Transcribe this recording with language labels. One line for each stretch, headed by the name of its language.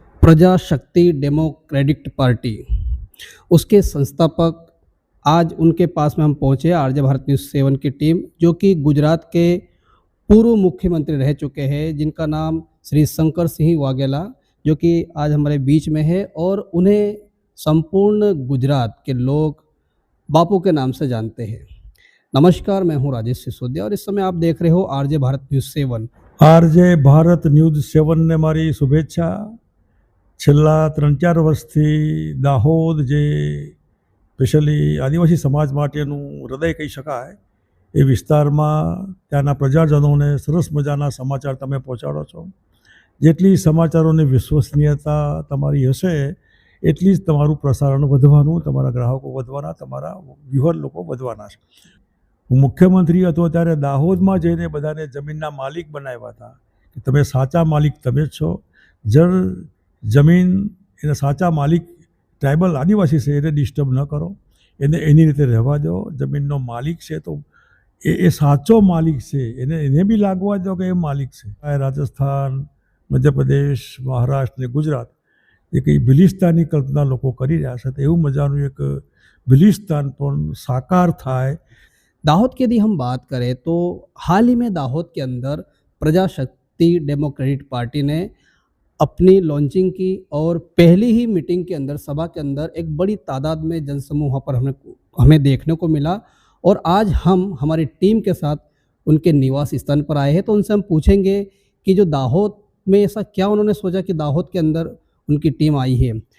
Hindi: प्रजाशक्ति democratic party, उसके संस्थापक आज उनके पास में हम पहुँचे आरजे भारत न्यूज़ 7 की टीम, जो कि गुजरात के पूर्व मुख्यमंत्री रह चुके हैं, जिनका नाम श्री शंकर सिंह वाघेला, जो कि आज हमारे बीच में है और उन्हें संपूर्ण गुजरात के लोग बापू के नाम से जानते हैं। नमस्कार, मैं हूं राजेश सिसोदिया और इस समय आप देख रहे हो RJ Bharat news 7।
Gujarati: RJ Bharat news 7 ने मारी शुभेच्छा। છેલ્લા 3-4 વર્ષથી દાહોદ જે સ્પેશિયલી આદિવાસી સમાજ માટેનું હૃદય કહી શકાય એ વિસ્તારમાં ત્યાંના પ્રજાજનોને સરસ મજાના સમાચાર તમે પહોંચાડો છો. જેટલી સમાચારોની વિશ્વસનીયતા તમારી હશે એટલી જ તમારું પ્રસારણ વધવાનું, તમારા ગ્રાહકો વધવાના, તમારા વ્યુઅર લોકો વધવાના છે. હું મુખ્યમંત્રી હતો ત્યારે દાહોદમાં જઈને બધાને જમીનના માલિક બનાવ્યા હતા કે તમે સાચા માલિક તમે જ છો. જમીન એના સાચા માલિક ટ્રાઇબલ આદિવાસી છે એને ડિસ્ટર્બ ન કરો, એને એની રીતે રહેવા દો. જમીનનો માલિક છે તો એ સાચો માલિક છે, એને બી લાગવા દો કે એ માલિક છે. રાજસ્થાન, મધ્યપ્રદેશ, મહારાષ્ટ્ર ને ગુજરાત એ કંઈ બિલિસ્તાનની કલ્પના લોકો કરી રહ્યા છે, તો એવું મજાનું એક બિલિસ્તાન પણ સાકાર થાય.
Hindi: दाहोद की यदि हम बात करें तो हाल ही में दाहोद के अंदर प्रजाशक्ति डेमोक्रेटिक पार्टी ने अपनी लॉन्चिंग की और पहली ही मीटिंग के अंदर, सभा के अंदर एक बड़ी तादाद में जनसमूह पर हमें देखने को मिला. और आज हम हमारी टीम के साथ उनके निवास स्थान पर आए हैं, तो उनसे हम पूछेंगे कि जो दाहोद में ऐसा क्या उन्होंने सोचा कि दाहोद के अंदर उनकी टीम आई है.